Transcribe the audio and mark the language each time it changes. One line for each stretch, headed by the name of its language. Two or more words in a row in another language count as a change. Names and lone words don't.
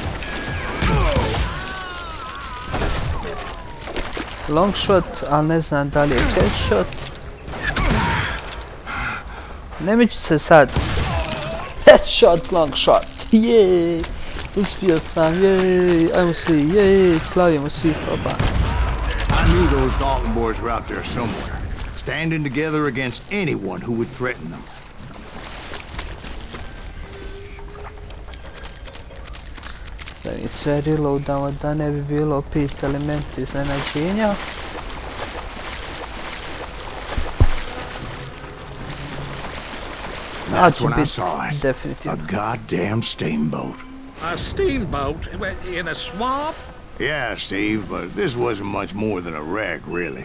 English: Long shot,
Croatian: ali ne znam da li je headshot. Ne miću se sad.
English: Headshot, long shot. Jeee.
Croatian: Uspio sam, jeee. Ajmo svi, jeee. Slavimo svi, oba.
English: I knew those Dalton boys were out there somewhere, standing together against anyone who would threaten them.
Croatian: Da mi sve reloadamo, da ne bi bilo opet elementi iznenađenja.
English: That's when I saw it.
Croatian: Definitivno.
English: A goddamn steamboat. A steamboat in a swamp? Yeah, Steve, but this wasn't much more than a wreck, really.